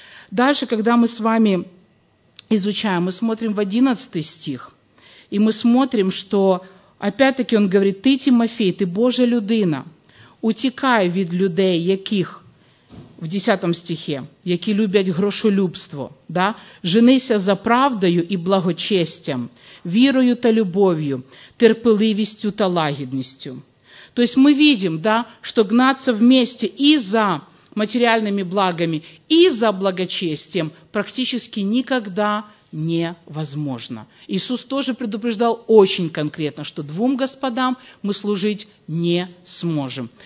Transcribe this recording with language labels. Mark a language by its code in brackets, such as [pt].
[ru] Дальше, когда мы с вами изучаем, мы смотрим в 11 стих, и мы смотрим, что, опять-таки, он говорит, «Ты, Тимофей, ты Божья людина, [uk] утекай від людей, яких». [ru] В 10 стихе, [uk] «які люблять грошолюбство, да? Женися за правдою і благочестям, вірою та любов'ю, терпеливістю та лагідністю. [ru] То есть мы видим, да, что гнаться вместе и за материальными благами, и за благочестием практически никогда невозможно. Иисус тоже предупреждал очень конкретно, что двум господам мы служить не сможем.